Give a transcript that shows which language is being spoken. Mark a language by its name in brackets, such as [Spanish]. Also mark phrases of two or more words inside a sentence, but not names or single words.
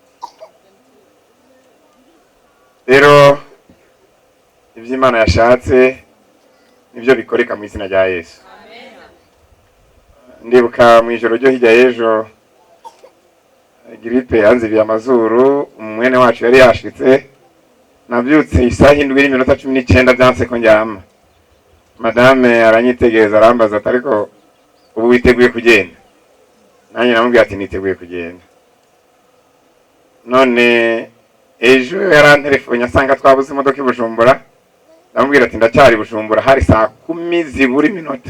[Rundi] Rero ivy'Imana yashatse nivyo bikoreka mu izina rya Yesu. Ndibuka mu ijoro ryo hirya y'ejo gripe yanzibiye amazuru, umwene wacu yari yashitse. Nabyutse isaha 7:19 byanse ko njyama. Madame aranyitegereza arambaza ati ariko ubu witeguye kugenda? Nanjye namubwiye ati niteguye kugenda. None ejo yarantelefone asanga twabuze imodoka i Bujumbura. Ndamubwira ati ndacyari Bujumbura, hari saa 10 ziburi minota.